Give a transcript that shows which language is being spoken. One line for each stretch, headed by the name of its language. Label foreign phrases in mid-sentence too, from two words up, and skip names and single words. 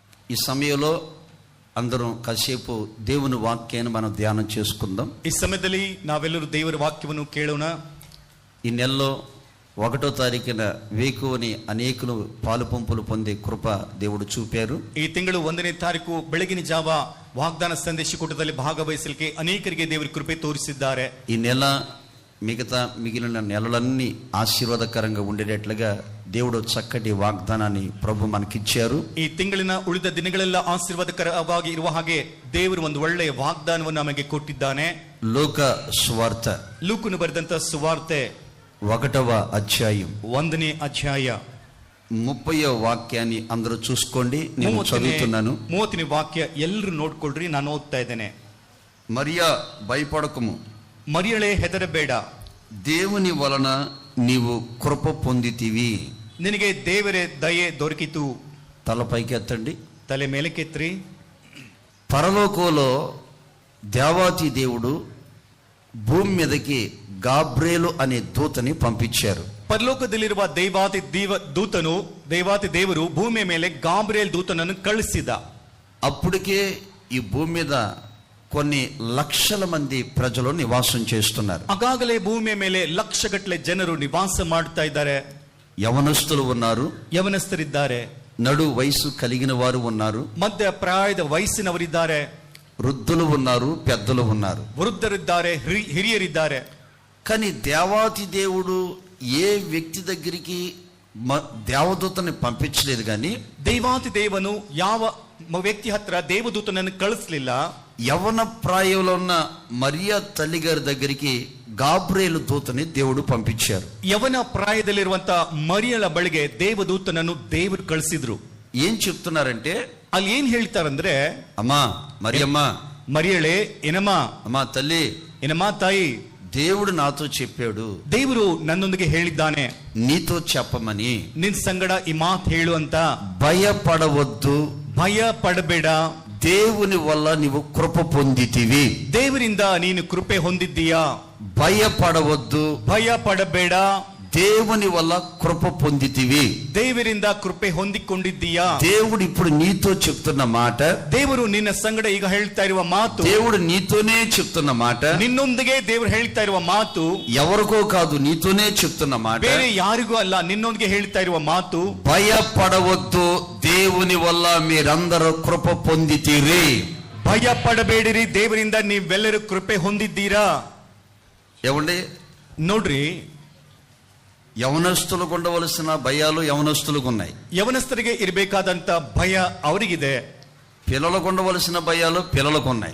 Telugu: ఈ సమయంలో అందరం కాసేపు దేవుని వాక్యాన్ని మనం ధ్యానం చేసుకుందాం.
Kannada: ಈ ಸಮಯದಲ್ಲಿ ನಾವೆಲ್ಲರೂ ದೇವರ ವಾಕ್ಯವನ್ನು ಕೇಳೋಣ.
Telugu: ఈ నెలలో 1వ తారీఖున వేకువని అనేకులు పాలు పంపులు పొందే కృప దేవుడు చూపారు.
Kannada: ಈ ತಿಂಗಳು 1ನೇ ತಾರೀಕು ಬೆಳಗಿನ ಜಾವ ವಾಗ್ದಾನ ಸಂದೇಶ ಕೂಟದಲ್ಲಿ ಭಾಗವಹಿಸಲಿಕ್ಕೆ ಅನೇಕರಿಗೆ ದೇವರ ಕೃಪೆ ತೋರಿಸಿದ್ದಾರೆ.
Telugu: ఈ నెల మిగిలిన నెలలన్నీ ఆశీర్వాదకరంగా ఉండేటట్లుగా దేవుడు చక్కటి వాగ్దానాన్ని ప్రభు మనకిచ్చారు.
Kannada: ಈ ತಿಂಗಳಿನ ಉಳಿದ ದಿನಗಳೆಲ್ಲ ಆಶೀರ್ವಾದಕರವಾಗಿ ಇರುವ ಹಾಗೆ ದೇವರು ಒಂದು ಒಳ್ಳೆಯ ವಾಗ್ದಾನವನ್ನು ನಮಗೆ ಕೊಟ್ಟಿದ್ದಾನೆ. ಲೋಕ ಸುವಾರ್ತ, ಲೂಕನು ಬರೆದಂತ ಸುವಾರ್ತೆ
Telugu: 1వ అధ్యాయం
Kannada: 1ನೇ ಅಧ್ಯಾಯ
Telugu: 30వ వాక్యాన్ని అందరూ చూసుకోండి. నేను చదువుతున్నాను.
Kannada: 30ನೇ ವಾಕ್ಯ ಎಲ್ಲರೂ ನೋಡ್ಕೊಳ್ರಿ, ನಾನು ಓದ್ತಾ ಇದ್ದೇನೆ.
Telugu: మరియా భయపడకము,
Kannada: మరియಳೆ ಹೆದರಬೇಡ,
Telugu: దేవుని వలన నీవు కృప పొందితివి.
Kannada: ನಿನಗೆ ದೇವರೇ ದಯೆ ದೊರಕಿತು.
Telugu: తల పైకి ఎత్తండి,
Kannada: ತಲೆ ಮೇಲಕ್ಕೆತ್ರಿ.
Telugu: పరలోకంలో దేవాతి దేవుడు భూమి మీదకి గాబ్రియేలు అనే దూతని పంపించారు.
Kannada: ಪರಲೋಕದಲ್ಲಿರುವ ದೇವಾತಿ ದೇವರು ಭೂಮಿಯ ಮೇಲೆ ಗಾಬ್ರಿಯೇಲ್ ದೂತನನ್ನು ಕಳಿಸಿದ.
Telugu: అప్పటికే ఈ భూమి మీద కొన్ని లక్షల మంది ప్రజలు నివాసం చేస్తున్నారు.
Kannada: ಆಗಾಗಲೇ ಭೂಮಿಯ ಮೇಲೆ ಲಕ್ಷಗಟ್ಟಲೆ ಜನರು ನಿವಾಸ ಮಾಡ್ತಾ ಇದ್ದಾರೆ.
Telugu: యవనస్తులు ఉన్నారు,
Kannada: ಯವನಸ್ಥರಿದ್ದಾರೆ,
Telugu: నడు వయసు కలిగిన వారు ఉన్నారు,
Kannada: ಮಧ್ಯ ಪ್ರಾಯದ ವಯಸ್ಸಿನವರಿದ್ದಾರೆ,
Telugu: వృద్ధులు ఉన్నారు, పెద్దలు ఉన్నారు,
Kannada: ವೃದ್ಧರಿದ್ದಾರೆ, ಹಿರಿಯರಿದ್ದಾರೆ.
Telugu: కానీ దేవాతి దేవుడు ఏ వ్యక్తి దగ్గరికి దేవదూతని పంపించలేదు. కానీ
Kannada: ದೈವಾತಿ ದೇವನು ಯಾವ ವ್ಯಕ್ತಿ ಹತ್ರ ದೇವದೂತನನ್ನು ಕಳಿಸ್ಲಿಲ್ಲ.
Telugu: యవన ప్రాయంలో ఉన్న మరియా తల్లి గారి దగ్గరికి గాబ్రియేలు దూతని దేవుడు పంపించారు.
Kannada: ಯವನ ಪ್ರಾಯದಲ್ಲಿರುವಂತ మరియಳ ಬಳಿಗೆ ದೇವದೂತನನ್ನು ದೇವರು ಕಳಿಸಿದ್ರು.
Telugu: ఏం చెప్తున్నారంటే,
Kannada: ಅಲ್ಲಿ ಏನ್ ಹೇಳ್ತಾರಂದ್ರೆ,
Telugu: అమ్మా మరియమ్మ,
Kannada: మరియಳೆ ಏನಮ್ಮ,
Telugu: అమ్మా తల్లి,
Kannada: ಏನಮ್ಮ ತಾಯಿ,
Telugu: దేవుడు నాతో చెప్పాడు,
Kannada: ದೇವರು ನನ್ನೊಂದಿಗೆ ಹೇಳಿದ್ದಾನೆ
Telugu: నీతో చెప్పమని,
Kannada: ನಿನ್ ಸಂಗಡ ಈ ಮಾತು ಹೇಳು ಅಂತ.
Telugu: భయపడవద్దు,
Kannada: ಭಯ ಪಡಬೇಡ,
Telugu: దేవుని వల్ల నీవు కృప పొందితివి.
Kannada: ದೇವರಿಂದ ನೀನು ಕೃಪೆ ಹೊಂದಿದ್ದೀಯಾ.
Telugu: భయపడవద్దు,
Kannada: ಭಯ ಪಡಬೇಡ,
Telugu: దేవుని వల్ల కృప పొందితివి.
Kannada: ದೇವರಿಂದ ಕೃಪೆ ಹೊಂದಿಕೊಂಡಿದ್ದೀಯಾ.
Telugu: దేవుడు ఇప్పుడు నీతో చెప్తున్న మాట,
Kannada: ದೇವರು ನಿನ್ನ ಸಂಗಡ ಈಗ ಹೇಳ್ತಾ ಇರುವ ಮಾತು,
Telugu: దేవుడు నీతోనే చెప్తున్న మాట,
Kannada: ನಿನ್ನೊಂದಿಗೆ ದೇವರು ಹೇಳ್ತಾ ಇರುವ ಮಾತು
Telugu: ఎవరికో కాదు, నీతోనే చెప్తున్న మాట,
Kannada: ಬೇರೆ ಯಾರಿಗೂ ಅಲ್ಲ, ನಿನ್ನೊಂದಿಗೆ ಹೇಳ್ತಾ ಇರುವ ಮಾತು.
Telugu: భయపడవద్దు, దేవుని వల్ల మీరందరూ కృప పొందితిరి.
Kannada: ಭಯ ಪಡಬೇಡಿರಿ, ದೇವರಿಂದ ನೀವೆಲ್ಲರೂ ಕೃಪೆ ಹೊಂದಿದ್ದೀರಾ.
Telugu: ఏమండి,
Kannada: ನೋಡ್ರಿ,
Telugu: యవనస్తులకు ఉండవలసిన భయాలు యవనస్తులకు ఉన్నాయి.
Kannada: ಯವನಸ್ಥರಿಗೆ ಇರಬೇಕಾದಂತ ಭಯ ಅವರಿಗಿದೆ.
Telugu: పిల్లలకు ఉండవలసిన భయాలు పిల్లలకు ఉన్నాయి.